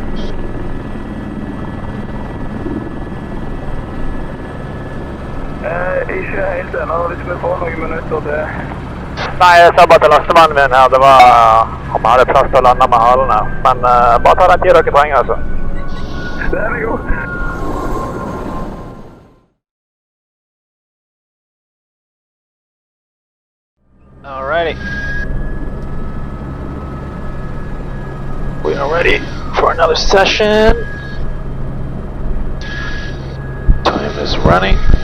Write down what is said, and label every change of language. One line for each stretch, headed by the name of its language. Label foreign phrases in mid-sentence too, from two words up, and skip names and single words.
Norwegian: Ikke helt ennå, hvis vi får noen minutter til. Nei, jeg sa bare til lastemannen min her, det var om jeg hadde plass til å lande med halen her. Men bare ta den tid dere trenger, altså. Den er god.
English: Alrighty. We are ready for another session. Time is running.